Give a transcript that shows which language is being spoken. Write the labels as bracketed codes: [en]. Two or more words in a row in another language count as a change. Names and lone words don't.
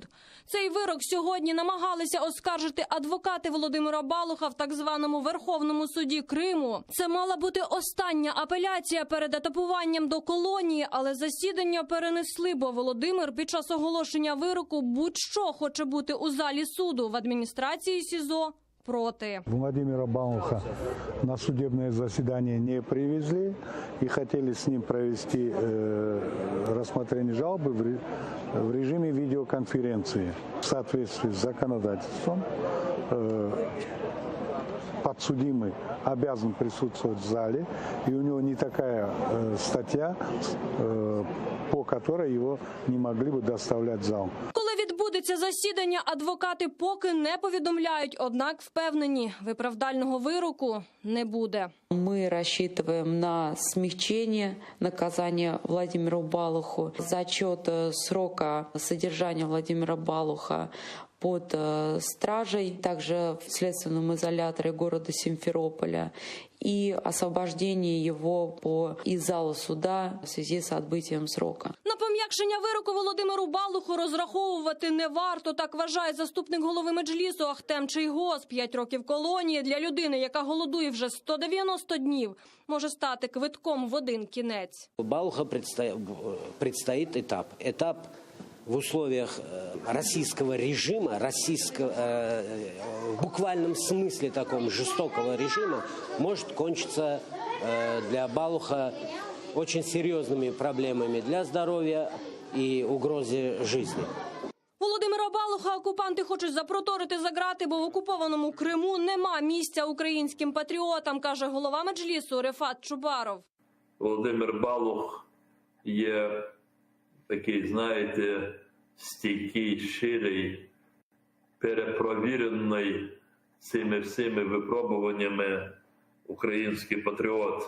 [uk] Цей вирок сьогодні намагалися оскаржити адвокати Володимира Балуха в так званому Верховному суді Криму. Це мала бути остання апеляція перед етапуванням до колонії, але засідання перенесли, бо Володимир під час оголошення вироку будь-що хоче бути у залі суду. В адміністрації СІЗО проти. [ru] Владимира Балуха на судебное заседание не привезли и хотели с ним провести рассмотрение жалобы в режиме видеоконференции. В соответствии с законодательством подсудимый обязан присутствовать в зале, и у него не такая статья, по которой его не могли бы доставлять в зал. [uk] Коли відбудеться засідання, адвокати поки не повідомляють, однак впевнені, виправдального вироку не буде. [ru] Мы рассчитываем на смягчение наказания Владимиру Балуху. Зачет срока содержания Владимира Балуха под стражей, также в следственном изоляторе города Симферополя, и освобождение его из зала суда в связи с отбытием срока. [uk] На пом'якшення вироку Володимиру Балуху розраховувати не варто, так вважає заступник голови Меджлісу Ахтем Чийгоз. 5 років колонії для людини, яка голодує вже 190 днів, може стати квитком в один кінець. [ru] У Балуха предстоит этап в условиях российского режима, в буквальном смысле таком жестокого режима, может кончиться для Балуха очень серьезными проблемами для здоровья и угрозой жизни. [uk] Володимира Балуха окупанти хочуть запроторити за грати, бо в окупованому Криму нема місця українським патріотам, каже голова Меджлісу Рефат Чубаров. Володимир Балух є такий, знаєте, стійкий, щирий, перепровірений цими всіми випробуваннями український патріот.